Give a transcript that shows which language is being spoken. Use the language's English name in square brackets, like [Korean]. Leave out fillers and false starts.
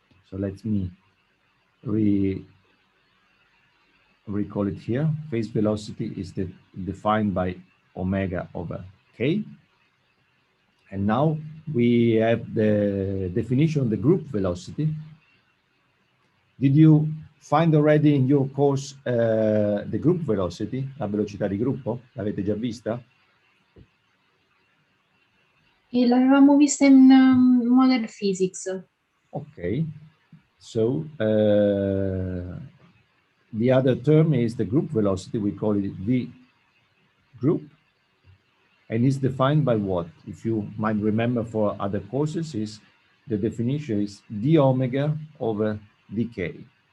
[English] So let me recall it here. Phase velocity is defined by omega over k. And now we have the definition of the group velocity. Did you find already in your course the group velocity, [Italian] la velocità di gruppo? L'avete già vista? E l'avevamo vista in Modern Physics. [English] Okay, so the other term is the group velocity. We call it v group, and is defined by what? If you might remember for other courses, is the definition is d omega over dk.